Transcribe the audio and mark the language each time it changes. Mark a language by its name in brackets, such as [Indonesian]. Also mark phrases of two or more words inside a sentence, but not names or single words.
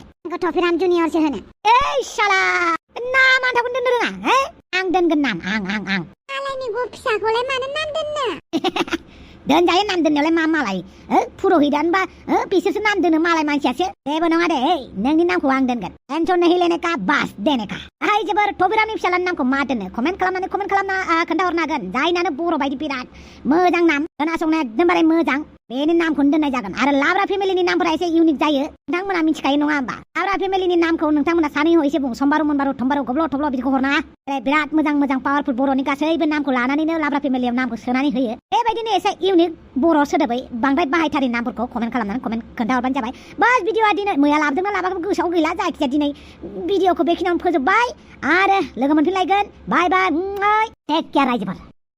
[Bodo] आंखौ थफिराम जुनियरसो होनो ओइ शाला नाम आन्थाखौनो दोननो रोङा आं दोनगोन नाम आं गु फिसाखौलाय मानो नाम दोननो दोनजायो नाम दोननायावलाय मा मालाय पुर'हितानो बा बिसोरसो नाम दोनो मालाय मानसियासो जेबो नङा दे नोंनि नामखौ आं दोनगोन [Hindi] टेनसन नहीं लेने का बास देने का [Bodo] आइ जोबोर थबिरामनि फिसालानि नामखौ मा दोननो कमेन्ट खालामना खोन्थाहरनो हागोन जायनानो बर' बायदि बिराद मोजां नाम खोनासंनो एकदमबारे मोजां बेनि नामखौनो दोननाय जागोन आरो लाब्रा फेमिलिनि नामफोरा एसे इउनिक जायो नोंथांमोना मिथिखायो नङा होमबा लाब्रा फेमिलिनि नामखौ नोंथांमोना सानैहै एसे बुं समबारु मोनबारु थमबारु गब्ल' थब्ल' बिदिखौ हरनाङा बिराद मोजां मोजां पावारफुल बर'नि गासैबो नामखौ लानानैनो लाब्रा फेमिलियाव नामखौ सोनानै होयो बेबायदिनो एसे इउनिक बर' सोदोबै बांद्राय बाहायथारि नामफोरखौ कमेन्ट खालामनानै कमेन्ट खोन्थाहरबानो जाबाय बास भिडिअआ दिनै मैया लाबोदोंना लाबोआखै गोसोआव गैला जायखिजाया दिनै भिडिअखौ बेखिनियावनो फोजोबबाय आरो लोगो मोनफिनलायगोन [English] bye bye take care [Bodo] रायजोफोर